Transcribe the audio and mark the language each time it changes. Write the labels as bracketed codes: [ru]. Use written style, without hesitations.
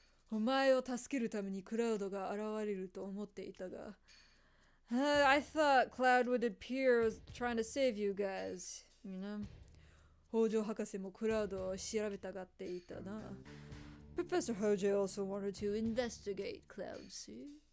[ja] お前を助けるためにクラウドが現れると思っていたが。 [en] I thought Cloud would appear trying to save you guys, you know? [ja] 北条博士もクラウドを調べたがっていたな。 [en] Professor Hojo also wanted to investigate Cloud, see?